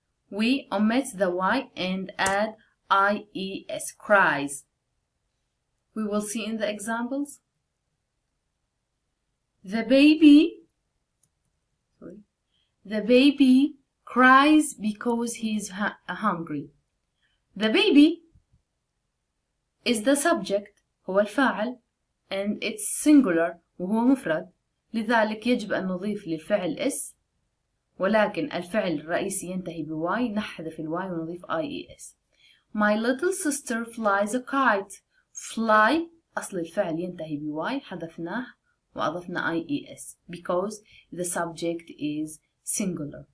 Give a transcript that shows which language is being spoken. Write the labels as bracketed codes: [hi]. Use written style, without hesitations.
[en] We omit the y and add ies. Cries. We will see in the examples. The baby cries because he's hungry. The baby is the subject، [ar] هو الفاعل، [en] and it's singular [ar] وهو مفرد، لذلك يجب أن نضيف للفعل اس، ولكن الفعل الرئيسي ينتهي بواي، نحذف الواي ونضيف ies. [en] My little sister flies a kite. Fly [ar] أصل الفعل ينتهي بواي، حذفناه وأضفنا [en] ies because the subject is singular.